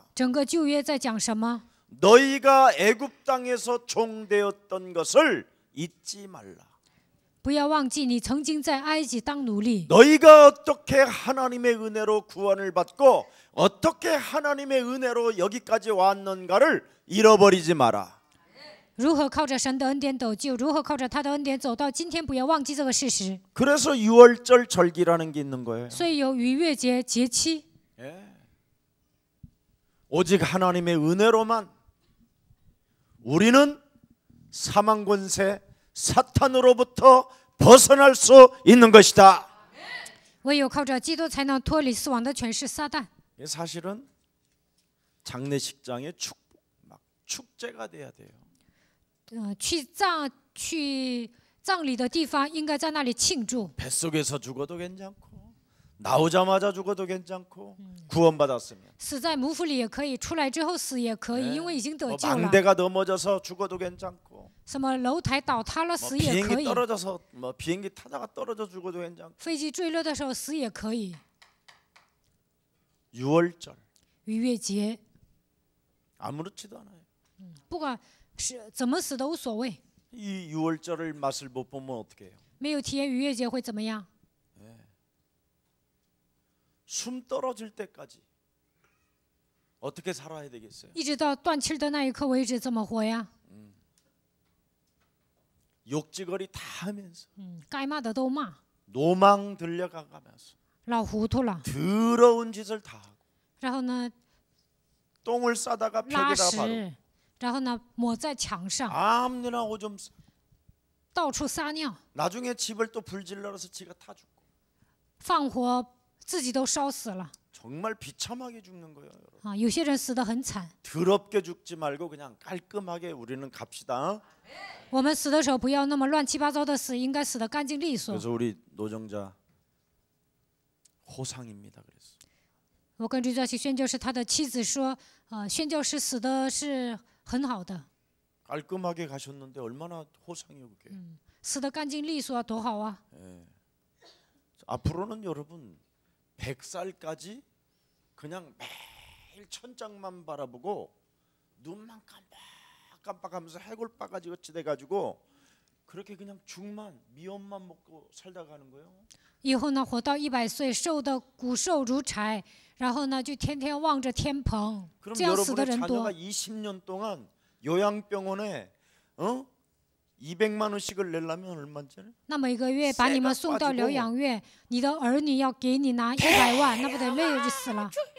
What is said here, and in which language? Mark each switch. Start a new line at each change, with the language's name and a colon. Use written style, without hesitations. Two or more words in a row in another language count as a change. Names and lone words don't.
Chinese: 整个旧约在讲什么？
Korean: 너희가 애굽 땅에서 종되었던 것을 잊지 말라.
Chinese: 不要忘记你曾经在埃及当奴隶。
Korean: 너희가 어떻게 하나님의 은혜로 구원을 받고 어떻게 하나님의 은혜로 여기까지 왔는가를 잃어버리지 마라.
Chinese: 如何靠着神的恩典得救？如何靠着他的恩典走到今天？不要忘记这个事实。
Korean: 그래서 6월절 절기라는 게 있는 거예요.
Chinese: 所以有逾越节节期，
Korean: 오직 하나님의 은혜로만 우리는 사망 권세 사탄으로부터 벗어날 수 있는 것이다.
Chinese: 唯有靠着基督才能脱离死亡的权势撒旦。
Korean: 사실은 장례식장의 축제가 돼야 돼요.
Chinese: 去葬礼的地方，应该在那里庆祝。
Korean: 뱃속에서 죽어도 괜찮고 나오자마자 죽어도 괜찮고 구원받았으면
Chinese: 死在母腹里也可以，出来之后死也可以，因为已经得救了。
Korean: 망대가 넘어져서 죽어도 괜찮고
Chinese: 什么楼台倒塌了死也可
Korean: 비행기
Chinese: 以，
Korean: 떨어져서 비행기 타다가 떨어져 죽어도 괜찮고
Chinese: 飞机坠落的时候死也可以。
Korean: 6월절
Chinese: 逾越节，
Korean: 아무렇지도 않아요.
Chinese: 不管是怎么死都无所谓。
Korean: 이 유월절을 맛을 못 보면 어떻게 해요?
Chinese: 没有体验逾越节会怎么样？
Korean: 숨 떨어질 때까지 어떻게 살아야 되겠어요?
Chinese: 一直到断气儿的那一刻为止，怎么活呀？
Korean: 욕지거리 다 하면서
Chinese: 该骂的都骂，
Korean: 노망 들려가면서
Chinese: 老糊涂了。
Korean: 더러운 짓을 다 하고
Chinese: 然后呢，
Korean: 똥을 싸다가
Chinese: 拉
Korean: 벽에다 바르고
Chinese: 屎，然后呢，抹在墙上，
Korean: 아무데나 오줌 싸.
Chinese: 到处撒尿，
Korean: 나중에 집을 또 불질러서 지가 타 죽고
Chinese: 放火自己都烧死了
Korean: 정말 비참하게 죽는 거예요. 여러분.
Chinese: 啊！有些人死得很惨。
Korean: 더럽게 죽지 말고 그냥 깔끔하게 우리는 갑시다.
Chinese: 我们死的时候不要那么乱七八糟的死，应该死得干净利索。
Korean: 그래서 우리 노정자 호상입니다. 그래서
Chinese: 我跟追教习宣教士他的妻子说，宣教士死的是很好的，
Korean: 깔끔하게 가셨는데 얼마나 호상이에요 그게.
Chinese: 死得干净利索多好啊！
Korean: 앞으로는 여러분 100살까지 그냥 매일 천장만 바라보고 눈만 깜빡깜빡하면서 해골바가지 같이 돼가지고 그렇게 그냥 죽만 미연만 먹고 살다 가는 거예요.
Chinese: 以后呢，活到100岁，瘦的骨瘦如柴，然后呢，就天天望着天棚，
Korean: 그럼
Chinese: 这样死的
Korean: 여러분의
Chinese: 人
Korean: 자녀가
Chinese: 多。
Korean: 20년 동안 요양병원에 200만 원씩을 내려면 얼마인지 알아요?
Chinese: 那每个月把你们送到疗养院，你的儿女要给你拿100万，那不得累死了？